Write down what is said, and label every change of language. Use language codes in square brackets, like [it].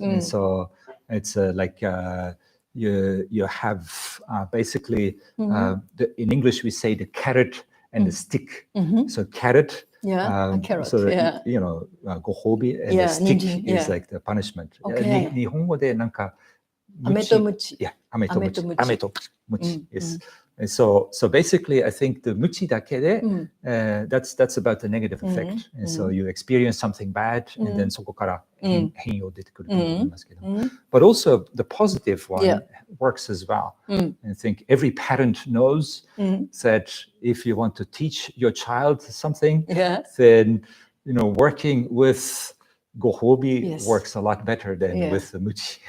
[en] And so it's like you have basically in English we say the carrot and the stick. So carrot. A carrot. So you know, ご褒美 and the stick is like the punishment. [ja] 日本語でなんか飴とムチ。飴とムチ。Yes. [en] And so basically, I think the muchi dake de, that's about the negative effect. And so you experience something bad, and then [ja] そこから変容出てくると思いますけど。 [en] But also the positive one works as well. I think every parent knows that if you want to teach your child something, then working with gohobi works a lot better than with the muchi.